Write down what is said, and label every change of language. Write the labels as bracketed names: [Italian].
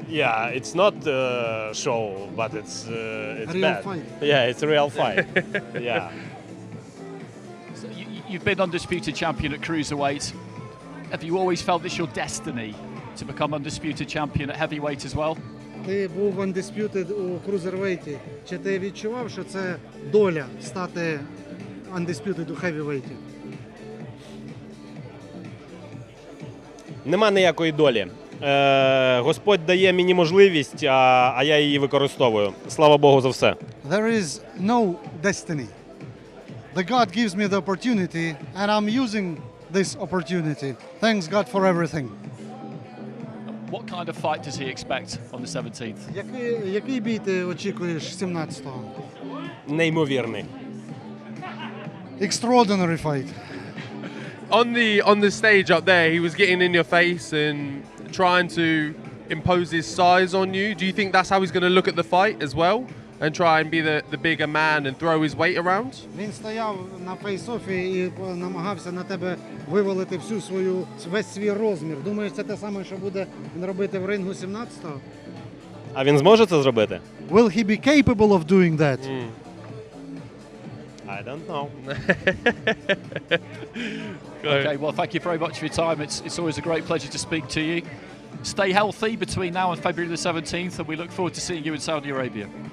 [English] Yeah, it's not a show, but it's real bad. Fight. Yeah, it's a real fight. Yeah. So you've been undisputed champion at cruiserweight. Have you always felt it's your destiny to become undisputed champion at heavyweight as well? [Ukrainian] Ти був undisputed у крузервейті. Чи ти відчував, що це доля стати undisputed у хевівейті? Нема ніякої долі. Господь дає мені можливість, а я її використовую. Слава Богу за все. [English] There is no destiny. The God gives me the opportunity and I'm using this opportunity. Thanks God for everything. What kind of fight does he expect on the 17th? [Ukrainian] Який бій ти очікуєш 17-го? Неймовірний. [English] Extraordinary fight. On the stage up there, he was getting in your face and trying to impose his size on you. Do you think that's how he's going to look at the fight as well? And try and be the bigger man and throw his weight around? [Ukrainian] Він стояв на фейс-офі і намагався на тебе вивалити весь свій розмір. Думаєш, це те саме, що буде він робити в рингу 17-го? А він зможе це зробити? [English] Will he be capable of doing that? I don't know. Okay, well, thank you very much for your time. It's always a great pleasure to speak to you. Stay healthy between now and February the 17th, and we look forward to seeing you in Saudi Arabia.